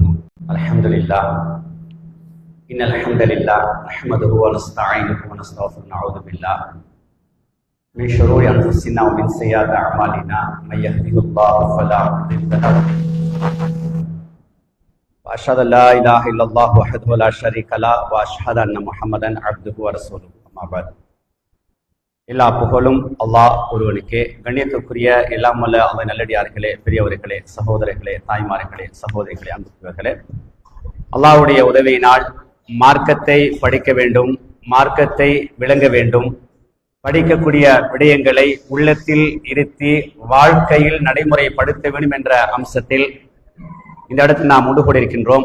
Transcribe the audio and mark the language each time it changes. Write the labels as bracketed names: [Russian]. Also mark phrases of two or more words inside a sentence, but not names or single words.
[Arabic] الحمد لله إن الحمد لله نحمده ونستعينه ونستغفره ونعوذ بالله من شرور أنفسنا ومن سيئات أعمالنا من يهده الله فلا مضل له وأشهد أن لا إله إلا الله وحده لا شريك له وأشهد أن محمدا عبده ورسوله أما بعد. [Tamil] எல்லா புகழும் அல்லாஹ் ஒருவனுக்கே. கண்ணியத்துக்குரிய எல்லாம் வல்ல அல்லாஹ் நல்லடியார்களே, பெரியவர்களே, சகோதரர்களே, தாய்மார்களே, சகோதரிகளே, அன்புக்குரியவர்களே, அல்லாஹ்வுடைய உதவியினால் மார்க்கத்தை படிக்க வேண்டும், மார்க்கத்தை விளங்க வேண்டும், படிக்கக்கூடிய விடயங்களை உள்ளத்தில் இருத்தி வாழ்க்கையில் நடைமுறைப்படுத்த வேண்டும் என்ற அம்சத்தில் இந்த இடத்தில் நாம் ஒன்று கூடியிருக்கின்றோம்.